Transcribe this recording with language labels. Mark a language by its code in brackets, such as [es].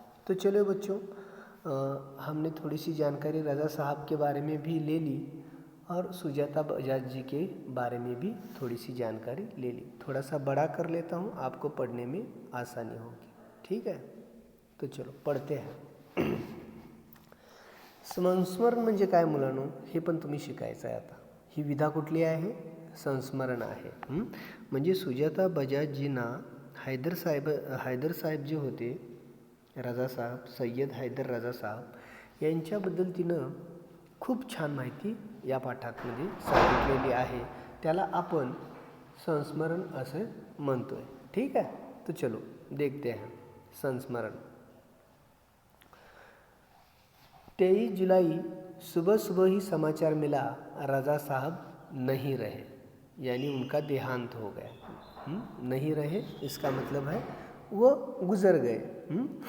[hi] तो चलो बच्चों, हमने थोड़ी सी जानकारी रजा साहब के बारे में भी ले ली और सुजाता बजाज जी के बारे में भी थोड़ी सी जानकारी ले ली। थोड़ा सा बड़ा कर लेता हूँ, आपको पढ़ने में आसानी होगी। ठीक है। तो चलो पढ़ते हैं। [mr] संस्मरण म्हणजे काय मुलांनो, हे पण तुम्ही शिकायचं आहे आता। ही विधा कुठली आहे? संस्मरण आहे। म्हणजे सुजाता बजाजजींना हैदर साहेब जे होते, रजा साहब, सय्यद हैदर रजा साहब यांच्याबद्दल तिनं खूप छान माहिती या पाठामध्ये सांगितलेली आहे। त्याला आपण संस्मरण असे म्हणतोय। [hi] ठीक है। तो चलो देखते हैं संस्मरण। 23 जुलाई सुबह सुबह ही समाचार मिला, रजा साहब नहीं रहे, यानी उनका देहांत हो गया। नहीं रहे इसका मतलब है वो गुजर गए।